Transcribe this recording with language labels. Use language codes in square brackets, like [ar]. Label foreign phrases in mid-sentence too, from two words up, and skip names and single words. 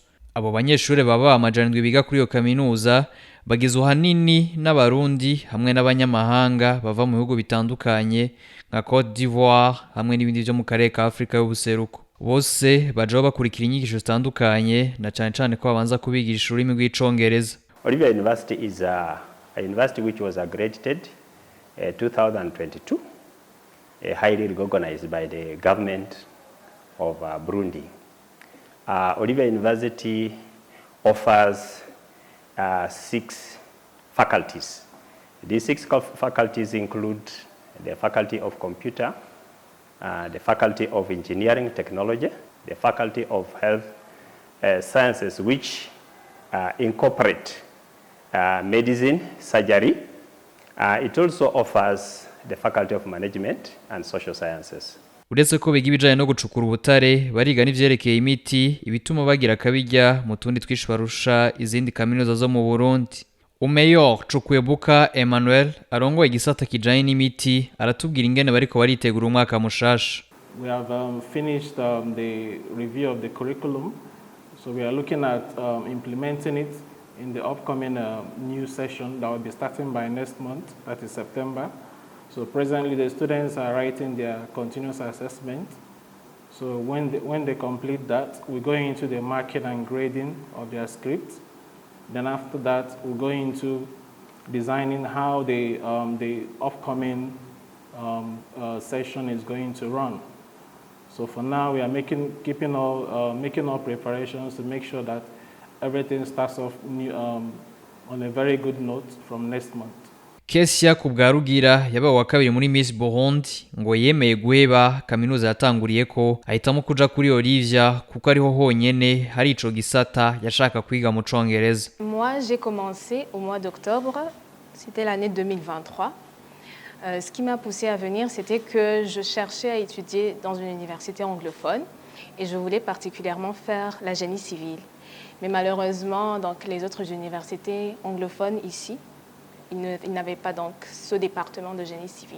[rn] Abo banyeshure baba amajana biga kuri iyo kaminuza bagizwe hanini n'abarundi hamwe n'abanyamahanga bava mu bihugu bitandukanye nka Côte d'Ivoire hamwe n'ibindi byo mu karere ka Afrika y'ubuseruko. Bose baje bakurikira inyigisho zitandukanye na cyane ko babanza kubigisha ururimi rw'icongereza. [en] Olivia University is a university which was accredited 2022, highly recognized by the government of Burundi. Olivia University offers 6 faculties. These 6 faculties include the Faculty of Computer, the Faculty of Engineering Technology, the Faculty of Health Sciences, which incorporate medicine, surgery. It also offers the Faculty of Management and Social Sciences. [rn] Uretse ko biga ibijanye no gucukura ubutare bariga n'ivyerekeye imiti ibituma bagira kabijya mu tundi twishbarusha izindi kaminuza zo mu Burundi. Umeyor Chukwebuka Emmanuel arongoye igisata kijanye n'imiti aratubwira ingene bariko baritegura umwaka mushasha. [en] We have finished the review of the curriculum, so we are looking at implementing it in the upcoming new session that will be starting by next month, that is September. So presently the students are writing their continuous assessment. So when they complete that, we're going into the marking and grading of their scripts. Then after that, we're going into designing how the upcoming session is going to run. So for now, we are making all preparations to make sure that everything starts off on a very good note from next month. [rn] Kesia Kubwarugira yabaye wa kabiri muri Miss Burundi ngo yemeye guheba kaminuza yatanguriye ko ahitamo kuja kuri Olivia kuko ariho honyene hari ico gisata yashaka kwiga mu congereza. [fr] Moi, j'ai commencé au mois d'octobre, c'était l'année 2023. Ce qui m'a poussée à venir, c'était que je cherchais à étudier dans une université anglophone et je voulais particulièrement faire la génie civile. Mais malheureusement, donc, les autres universités anglophones ici, ils n'avaient pas donc ce département de génie civil.